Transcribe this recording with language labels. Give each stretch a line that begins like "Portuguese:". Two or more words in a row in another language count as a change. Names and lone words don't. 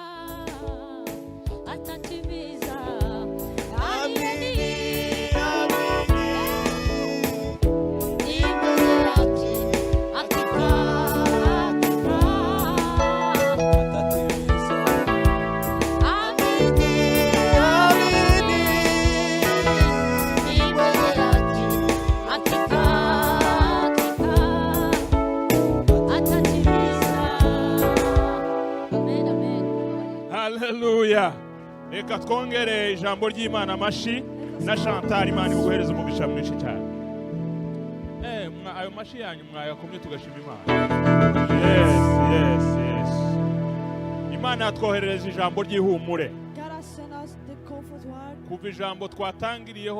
Swahili: atatimiza amini ni mwenye haki hakika hakika amini amini ni mwenye haki hakika hakika atatimiza amen amen
Kinyarwanda: haleluya reka twongere ijambo ry'Imana amashi na Chantal Imana ibuguhereza umugisha mwinshi cyane ayo mashi yanyu mwayakomye tugashima Imana yes Imana yatwoherereza ijambo ry'ihumure
English: God has sent us the comfort word.
Kinyarwanda: kuva ijambo twatangiriyeho